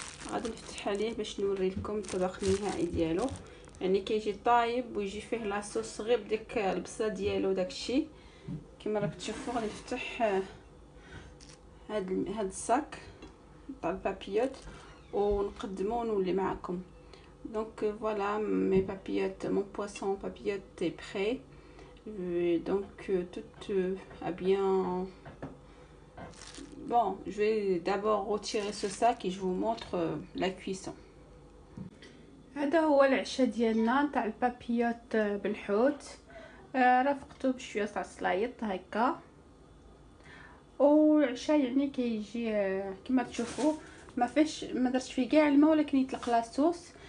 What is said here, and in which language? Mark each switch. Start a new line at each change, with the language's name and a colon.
Arabic: غادي نفتح عليه باش نوري لكم الطبق النهائي ديالو، يعني كيجي طايب ويجي فيه لاصوص غير بديك البصله ديالو داكشي كما راكم تشوفوا. غادي نفتح هاد الصاك تاع البابيوت ونقدمو ونولي معكم.
French: Donc voilà, mes papillotes, mon poisson papillote est prêt. Donc tout a bien. Bon, je vais d'abord retirer ce sac et je vous montre la cuisson.
Arabic: هذا هو العشاء ديالنا تاع البابيوت بالحوت. رافقته بشويه تاع سلايط هكا، والعشاء يعني كيجي كما تشوفوا ما درتش فيه كاع الماء، ولكن يطلق لاصوص.